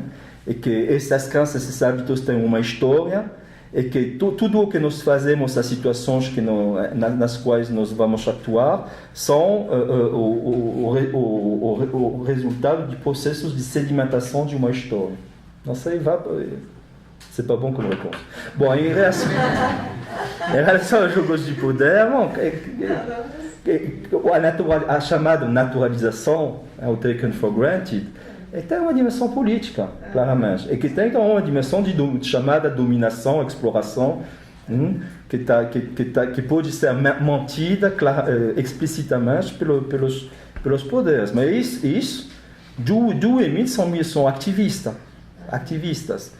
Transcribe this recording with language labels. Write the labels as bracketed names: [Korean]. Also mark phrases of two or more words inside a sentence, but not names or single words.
[Portuguese] E que essas crenças, esses hábitos têm uma história, e que tudo o que nós fazemos, as situações nas quais nós vamos atuar, são o resultado de processos de sedimentação de uma história. Não sei, [French] c'est pas bon comme réponse. [Portuguese] Bom, em relação aos jogos de poder, a chamada naturalização, o [English] taken for granted, [Portuguese] tem uma dimensão política, claramente, e que tem uma dimensão de chamada dominação, exploração, que pode ser mantida explicitamente pelos poderes. Mas isso Dewey e Mill são ativistas.